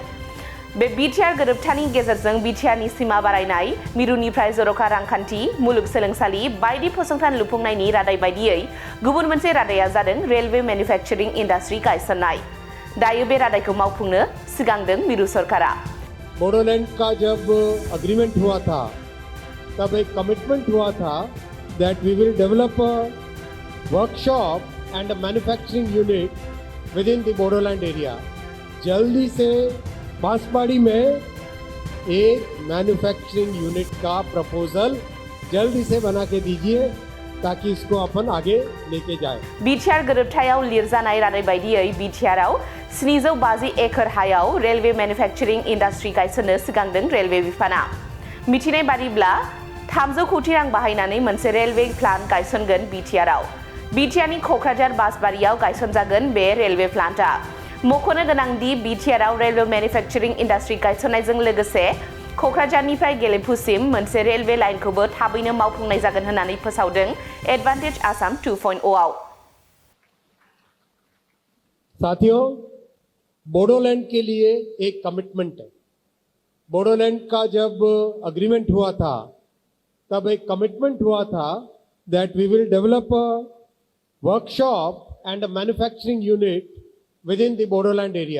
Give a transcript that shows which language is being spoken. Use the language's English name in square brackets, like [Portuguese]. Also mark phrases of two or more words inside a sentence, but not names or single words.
[Bodo] बे बिटिआर गोरोबथानि गेजेरजों बिटिआरनि सिमा बारायनाय, मिरुनिफ्राय जर'खा रांखान्थि, मुलुगसोलोंसालि बायदि फसंथान लुफुंनायनि रादाय बायदियै गुबुन मोनसे रादाया जादों [English] railway manufacturing industry [Bodo] गायसननाय। दायो बे रादायखौ मावफुंनो सिगांदों मिरु सरकारा। [Hindi] बोडोलैंड का जब अग्रीमेंट हुआ था तब एक कमिटमेंट हुआ था [English] that we will develop a workshop and a manufacturing unit within the Bodoland area. [Hindi] जल्दी से बांसवाड़ी में एक मैन्युफैक्चरिंग यूनिट का प्रपोजल जल्दी से बना के दीजिए ताकि इसको अपन आगे लेके जाए। [Bodo] बिटिआर गोरोबथायाव लिरजानाय रादाय बायदियै बिटिआरआव 750 एकड़ हायाव [English] railway manufacturing industry [Bodo] गायसननो सिगांदों रेलवे बिफाना। मिथिनाय बादिब्ला 300 कोटी रां बाहायनानै मोनसे [English] railway plant [Bodo] गायसनगोन बिटिआरआव। बिटिआरनि क'क्राझार बासबारियाव गायसनजागोन बे [English] railway plant. [Bodo] मख'नो गोनांदि बिटिआरआव [English] railway manufacturing industry [Bodo] गायसननायजों लोगोसे क'क्राझारनिफ्राय गेलेफुसिम मोनसे [English] railway line [Bodo] थाबैनो मावफुंनाय जागोन होननानै फोसावदों एडभान्टेज आसाम 2.0 आव। [Hindi] साथियों, बोडोलैंड के लिए एक कमिटमेंट है। बोडोलैंड का जब अग्रीमेंट हुआ था तब एक कमिटमेंट हुआ था [English] that we will develop a workshop and a manufacturing unit within the Bodoland area.